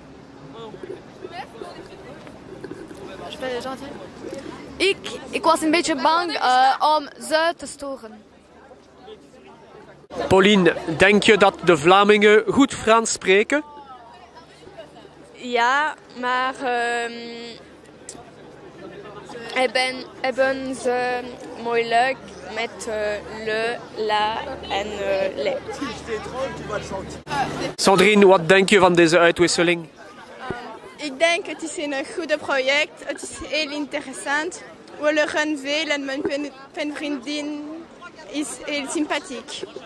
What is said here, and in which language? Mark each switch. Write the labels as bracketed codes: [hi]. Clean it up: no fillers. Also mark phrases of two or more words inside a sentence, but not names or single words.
[nl] Ik was een beetje bang om ze te storen. Pauline, denk je dat de Vlamingen goed Frans spreken? Ja, maar hebben ze moeilijk met [fr] le, la [nl] en le. Sandrine, wat denk je van deze uitwisseling? Ik denk het is een goed project. Het is heel interessant. We leren veel en mijn penvriendin is heel sympathiek.